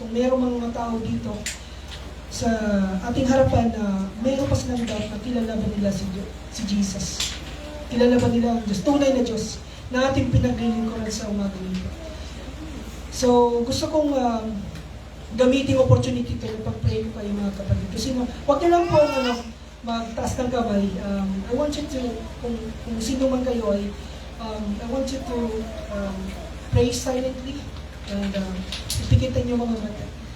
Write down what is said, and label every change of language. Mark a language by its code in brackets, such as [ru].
[tl] Kung mayroong mga tao dito sa ating harapan na mayroon pa silang doubt na kilala ba nila si Jesus. Kilala ba nila ang Diyos? Tunay na Diyos na ating pinaglilingkuran sa umaga nito. So, gusto kong gamitin opportunity ito na pag-pray ko kayo mga kapatid. Kasi huwag niyo lang po magtaas ng kamay. [en] I want you to, [tl] kung sino man kayo ay, [en] I want you to pray silently. [tl] And ipikitan niyo mga mata.